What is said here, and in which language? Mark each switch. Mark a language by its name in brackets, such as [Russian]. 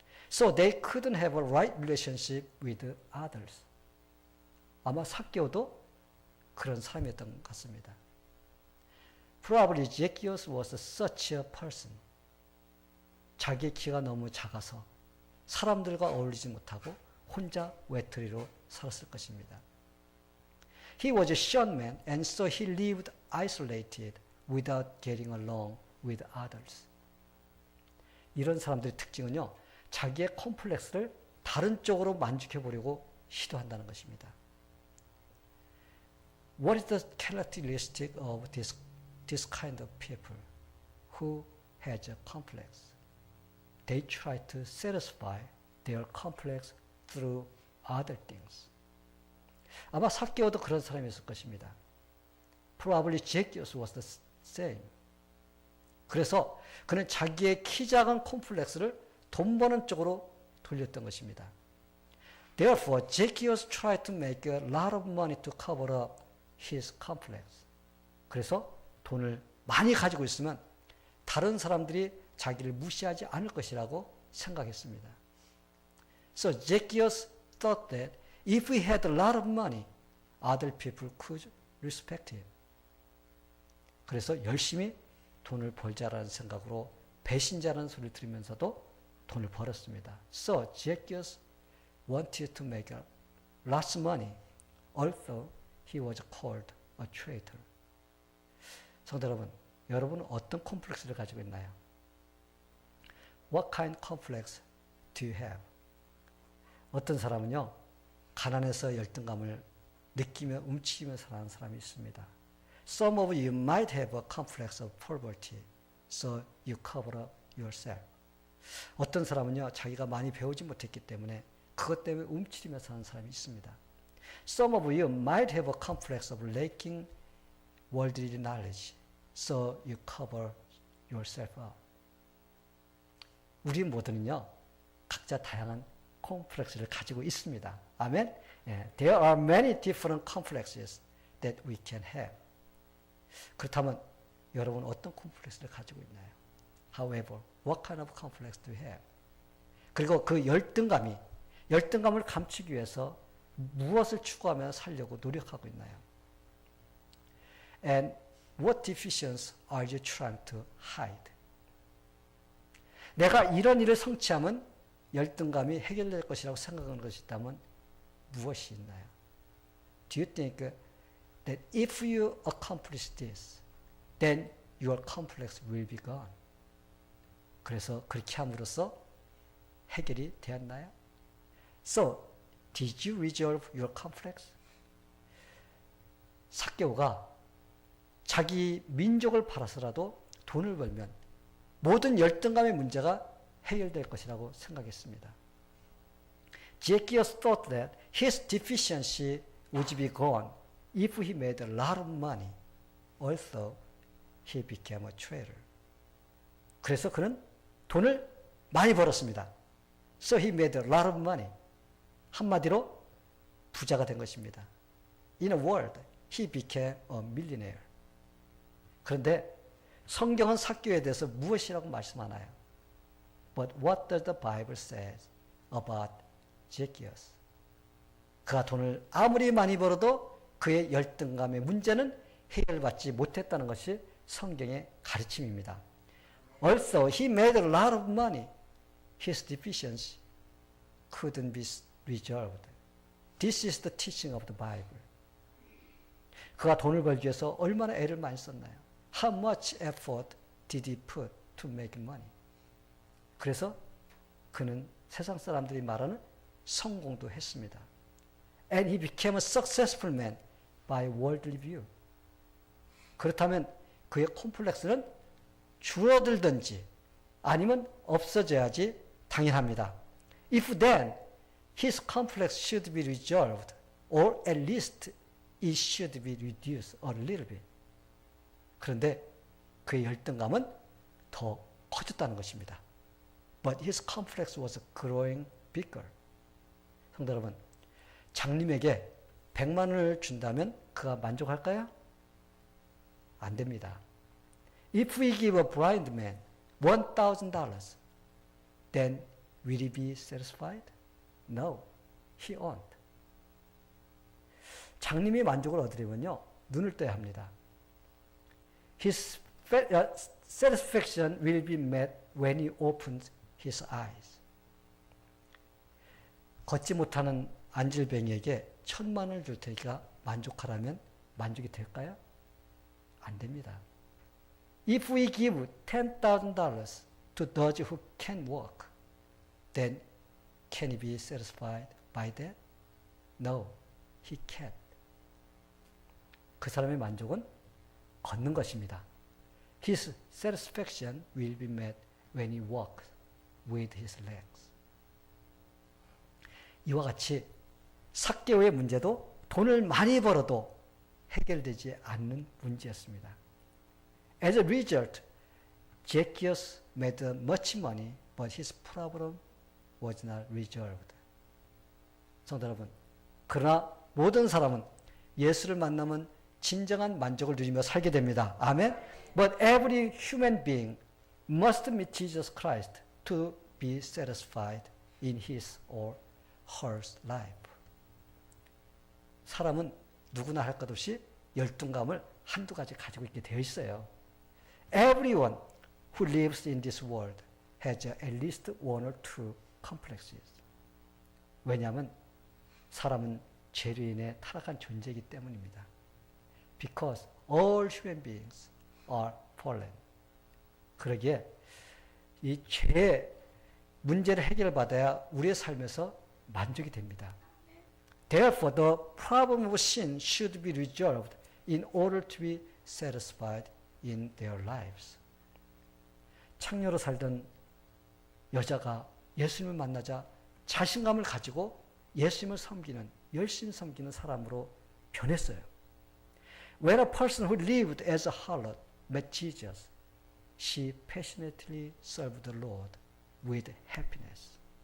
[English] So they couldn't have a right relationship with others. [Korean] 아마 삭개오도 그런 사람이었던 것 같습니다. [English] Probably Zacchaeus was such a person. [Korean] 자기의 키가 너무 작아서 사람들과 어울리지 못하고 혼자 외톨이로 살았을 것입니다. [English] He was a short man, and so he lived isolated without getting along with others. [Korean] 이런 사람들의 특징은요, 자기의 콤플렉스를 다른 쪽으로 만족해 보려고 시도한다는 것입니다. [English] What is the characteristic of this kind of people who has a complex? They try to satisfy their complex through other things. [Korean] 아마 삭개오도 그런 사람이었을 것입니다. [English] Probably Zacchaeus was the same. [Korean] 그래서 그는 자기의 키 작은 콤플렉스를 돈 버는 쪽으로 돌렸던 것입니다. [English] Therefore, Zacchaeus tried to make a lot of money to cover up his complex. [Korean] 그래서 돈을 많이 가지고 있으면 다른 사람들이 자기를 무시하지 않을 것이라고 생각했습니다. [English] So Zacchaeus thought that if he had a lot of money, other people could respect him. [Korean] 그래서 열심히 돈을 벌자라는 생각으로 배신자라는 소리를 들으면서도 돈을 벌었습니다. [English] So Zacchaeus wanted to make lots of money, although he was called a traitor. [Korean] 성도 여러분, 여러분은 어떤 콤플렉스를 가지고 있나요? [English] What kind of complex do you have? [Korean] 어떤 사람은요, 가난해서 열등감을 느끼며 움츠리며 사는 사람이 있습니다. [English] Some of you might have a complex of poverty, so you cover up yourself. [Korean] 어떤 사람은요, 자기가 많이 배우지 못했기 때문에 그것 때문에 움츠리며 사는 사람이 있습니다. [English] Some of you might have a complex of lacking worldly knowledge, so you cover yourself up. [Korean] 우리 모두는요, 각자 다양한 콤플렉스를 가지고 있습니다. 아멘? [English] There are many different complexes that we can have. [Korean] 그렇다면 여러분 어떤 콤플렉스를 가지고 있나요? [English] However, what kind of complex do you have? [Korean] 그리고 그 열등감을 감추기 위해서 무엇을 추구하며 살려고 노력하고 있나요? [English] And what deficiencies are you trying to hide? [Korean] 내가 이런 일을 성취하면 열등감이 해결될 것이라고 생각하는 것이 있다면 무엇이 있나요? [English] Do you think that if you accomplish this, then your complex will be gone? [Korean] 그래서 그렇게 함으로써 해결이 되었나요? [English] So, did you resolve your complex? [Korean] 삭개오가 자기 민족을 팔아서라도 돈을 벌면 모든 열등감의 문제가 해결될 것이라고 생각했습니다. [English] Zacchaeus thought that his deficiency would be gone if he made a lot of money, although he became a traitor. [Korean] 그래서 그는 돈을 많이 벌었습니다. [English] So he made a lot of money. [Korean] 한마디로 부자가 된 것입니다. [English] In a word, he became a millionaire. [Korean] 그런데 성경은 삭개오에 대해서 무엇이라고 말씀하나요? [English] But what does the Bible say about Zacchaeus? [Korean] 그가 돈을 아무리 많이 벌어도 그의 열등감의 문제는 해결받지 못했다는 것이 성경의 가르침입니다. [English] Also, he made a lot of money. His deficiency couldn't be resolved. This is the teaching of the Bible. [Korean] 그가 돈을 벌기 위해서 얼마나 애를 많이 썼나요? [English] How much effort did he put to make money? [Korean] 그래서 그는 세상 사람들이 말하는 성공도 했습니다. [English] And he became a successful man by worldly view. [Korean] 그렇다면 그의 콤플렉스는 줄어들든지 아니면 없어져야지 당연합니다. [English] If then his complex should be resolved, or at least it should be reduced a little bit. [Korean] 그런데 그의 열등감은 더 커졌다는 것입니다. [English] But his complex was growing bigger. [Korean] 성도 여러분, 장님에게 100만 원을 준다면 그가 만족할까요? 안 됩니다. [English] If we give a blind man $1,000, then will he be satisfied? No, he won't. [Korean] 장님이 만족을 얻으려면요, 눈을 떠야 합니다. [English] His satisfaction will be met when he opens his eyes. [Korean] 걷지 못하는 안질뱅이에게 1,000만 원을 줄 테니까 만족하라면 만족이 될까요? 안 됩니다. [English] If we give $10,000 to those who can walk, then can he be satisfied by that? No, he can't. [Korean] 그 사람의 만족은 걷는 것입니다. [English] His satisfaction will be met when he walks with his legs. [Korean] 이와 같이 삭개오의 문제도 돈을 많이 벌어도 해결되지 않는 문제였습니다. [English] As a result, Zacchaeus made much money, but his problem was not resolved. [Korean] 성도 여러분, 그러나 모든 사람은 예수를 만나면 진정한 만족을 누리며 살게 됩니다. 아멘. [English] But every human being must meet Jesus Christ to be satisfied in his or her life. [Korean] 사람은 누구나 할 것 없이 열등감을 한두 가지 가지고 있게 되어 있어요. [English] Everyone who lives in this world has at least one or two complexes. [Korean] 왜냐하면 사람은 죄로 인해 타락한 존재이기 때문입니다. [English] Because all human beings are fallen. [Korean] 그러기에 이 죄의 문제를 해결받아야 우리의 삶에서 만족이 됩니다. [English] Therefore, the problem of sin should be resolved in order to be satisfied in their lives. [Korean] 창녀로 살던 여자가 예수님을 만나자 자신감을 가지고 예수님을 섬기는, 열심히 섬기는 사람으로 변했어요. [English] When a person who lived as a harlot met Jesus, she passionately served the Lord with happiness.